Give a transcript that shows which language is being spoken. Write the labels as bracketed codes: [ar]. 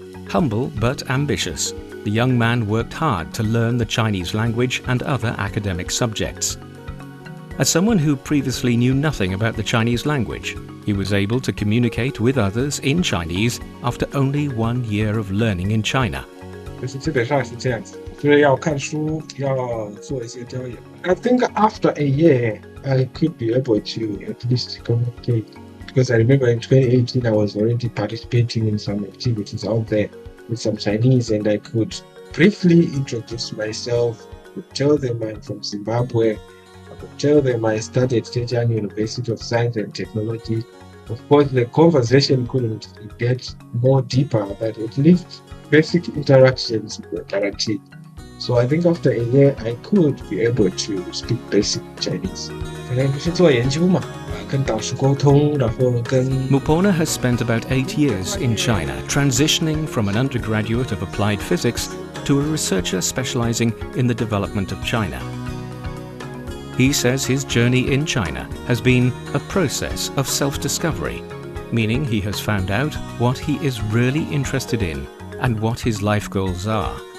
[en] Humble but ambitious, the young man worked hard to learn the Chinese language and other academic subjects. As someone who previously knew nothing about the Chinese language, he was able to communicate with others in Chinese after only 1 year of learning in China. [zh] 就是基本上是这样子，就是要看书，要做一些交友。 [en] I think after a year, I could be able to at least communicate. Because I remember in 2018, I was already participating in some activities out there with some Chinese, and I could briefly introduce myself, could tell them I'm from Zimbabwe, I could tell them I studied at Zhejiang University of Science and Technology. Of course, the conversation couldn't get more deeper, but at least basic interactions were guaranteed. So I think after a year, I could be able to speak basic Chinese. [zh] 可能就是做研究嘛，跟导师沟通，然后跟 [en] Mupona has spent about 8 years in China, transitioning from an undergraduate of applied physics to a researcher specializing in the development of China. He says his journey in China has been a process of self-discovery, meaning he has found out what he is really interested in and what his life goals are.